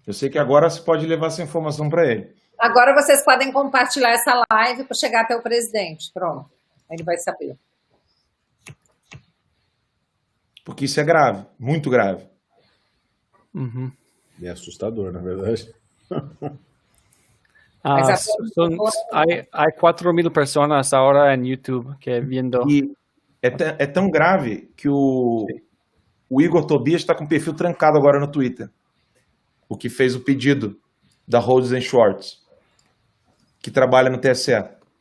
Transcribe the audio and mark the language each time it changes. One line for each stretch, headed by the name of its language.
Portuguese: Eu sei que agora você pode levar essa informação para ele. Agora vocês podem compartilhar essa live para chegar até o presidente. Pronto. Ele vai saber. Porque isso é grave, muito grave. Ujú. É assustador, na verdade. Mas
Spanish: Hay 4,000 personas ahora en YouTube que viendo.
Portuguese: E é tão grave que o Igor Tobias está com o perfil trancado agora no Twitter. O que fez o pedido da Rhodes and Schwartz, que trabalha no TSE.